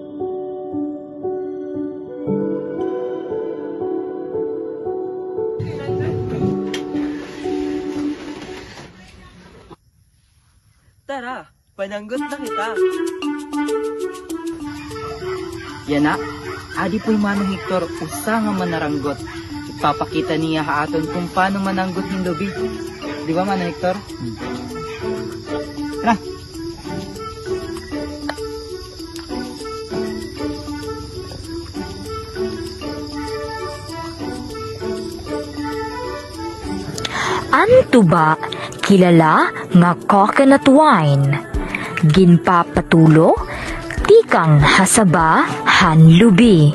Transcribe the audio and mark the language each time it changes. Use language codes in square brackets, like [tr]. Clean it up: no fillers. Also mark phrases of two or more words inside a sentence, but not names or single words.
[war] Tara, pananggot na kita. Yan na, adi po'y Manong Hector, usa nga manaranggot. [tl] Ipapakita niya haaton kung paano mananggot ng lubi. Di ba Manong Hector? Tara. [war] An tuba, kilala nga [en] coconut wine. [war] Ginpapatulo, tikang hasaba han lubi.